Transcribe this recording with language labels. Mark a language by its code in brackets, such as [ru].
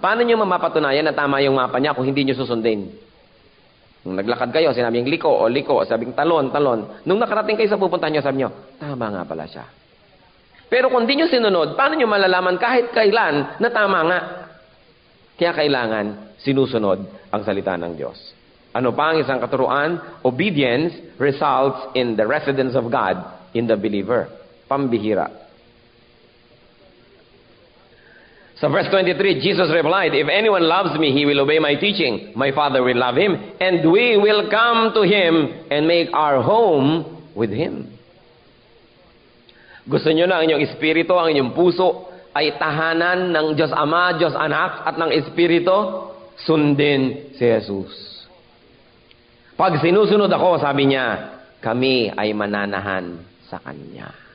[tl] Paano niyo mapapatunayan na tama yung mapa niya kung hindi niyo susundin? Nung naglakad kayo, sinabing liko o liko, sabing talon, talon. Nung nakarating kayo sa pupuntahan niyo, sabi niyo, tama nga pala siya. Pero kung di niyo sinunod, paano niyo malalaman kahit kailan na tama nga? Kaya kailangan sinusunod ang salita ng Diyos. Ano pa ang isang katuruan? [en] Obedience results in the residence of God in the believer. [tl] Pambihira. [en] So verse 23, Jesus replied, if anyone loves me, he will obey my teaching. My Father will love him, and we will come to him and make our home with him. [tl] Gusto nyo na ang inyong espiritu, ang inyong puso, ay tahanan ng Diyos Ama, Diyos Anak, at ng Espiritu? Sundin si Jesus. Pag sinusunod ako, sabi niya, kami ay mananahan sa Kanya.